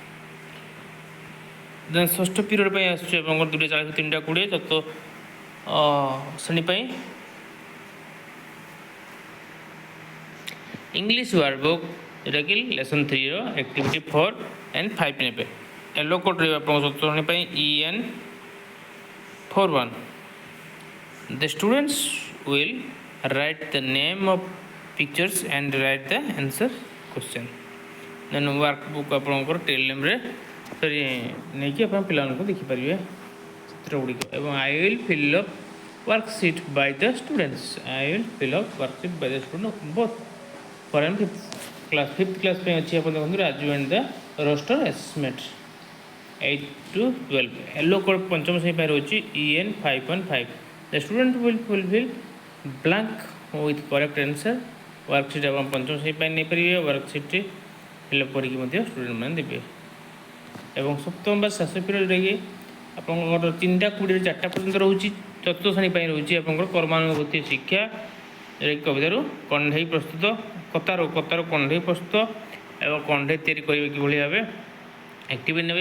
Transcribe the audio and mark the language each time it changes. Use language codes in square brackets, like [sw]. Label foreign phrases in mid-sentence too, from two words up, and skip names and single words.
[or] ଦେନ୍ ଷଷ୍ଠ ପିରିୟଡ଼ ପାଇଁ ଆସୁଛି ଆପଣଙ୍କର 2:40 3:20 ଚତୁର୍ଥ ଶ୍ରେଣୀ ପାଇଁ [en] English word book [or] ଯେଉଁଟାକି ଲେସନ୍ 3ର ଆକ୍ଟିଭିଟି 4 and 5 ନେବେ। [en] yellow code [or] ରହିବ ଆପଣଙ୍କ ଚତୁର୍ଥ ଶ୍ରେଣୀ ପାଇଁ [en] EN41 The students will write the name of pictures and write the answer question. Then workbook [or] ଆପଣଙ୍କର TLMରେ ନେଇକି ଆପଣ ପିଲାମାନଙ୍କୁ ଦେଖିପାରିବେ ଚିତ୍ର ଗୁଡ଼ିକ ଏବଂ [en] I will fill up worksheet by the students. I will fill up worksheet by the students both for and fifth class [or] ପାଇଁ ଅଛି ଆପଣ ଦେଖନ୍ତୁ [en] ରାଜୁ and the roster assessment 8 to 12. yellow code [or] ପଞ୍ଚମ ଶ୍ରେଣୀ ପାଇଁ ରହୁଛି [en] EN515 The student will fulfill blank with correct answer. [or] ୱାର୍କସିଟ୍ ଆପଣ ପଞ୍ଚମ ଶ୍ରେଣୀ ପାଇଁ ନେଇପାରିବେ। ୱାର୍କସିଟ୍ ଫିଲ୍ଅପ୍ କରିକି ମଧ୍ୟ ଷ୍ଟୁଡ଼େଣ୍ଟମାନେ ଦେବେ। ଏବଂ ସପ୍ତମ ବା ଶେଷ ପିରିୟଡ଼ରେ ଆପଣଙ୍କର 3:20 4ଟା ପର୍ଯ୍ୟନ୍ତ ରହୁଛି। ଚତୁର୍ଥ ଶ୍ରେଣୀ ପାଇଁ ରହୁଛି ଆପଣଙ୍କର କର୍ମାନୁଭୂତି ଶିକ୍ଷା ଯେଉଁଟାକି କବିତାରୁ କଣ୍ଢେଇ ପ୍ରସ୍ତୁତ କତାରୁ କଣ୍ଢେଇ ପ୍ରସ୍ତୁତ ଏବଂ କଣ୍ଢେଇ ତିଆରି କରିବେ କିଭଳି ଭାବେ ଆକ୍ଟିଭିଟି ନେବେ।